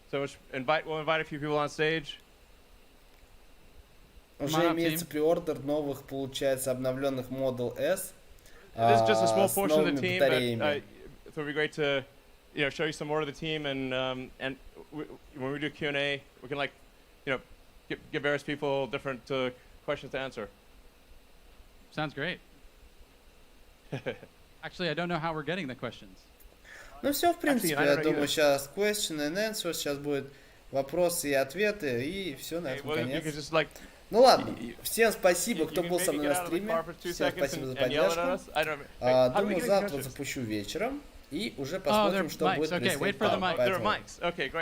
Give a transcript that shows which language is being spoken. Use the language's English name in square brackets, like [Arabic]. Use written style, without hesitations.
[English] So we'll invite a few people on stage. [Russian] Уже имеется преордер новых, получается, обновленных Model S. [English] This is just a small portion of the team, but it would be great to, show you some more of the team, and when we do Q&A, we can give various people different questions to answer. Sounds great. Actually, I don't know how we're getting the questions. [Russian] Ну все, в принципе, я думаю, сейчас [English] question and answer, [Russian] сейчас будет вопросы и ответы, и все на этом конец. Ну ладно, всем спасибо, кто был со мной на стриме, всем спасибо за поддержку. Думаю, завтра запущу вечером, и уже посмотрим, что будет происходить.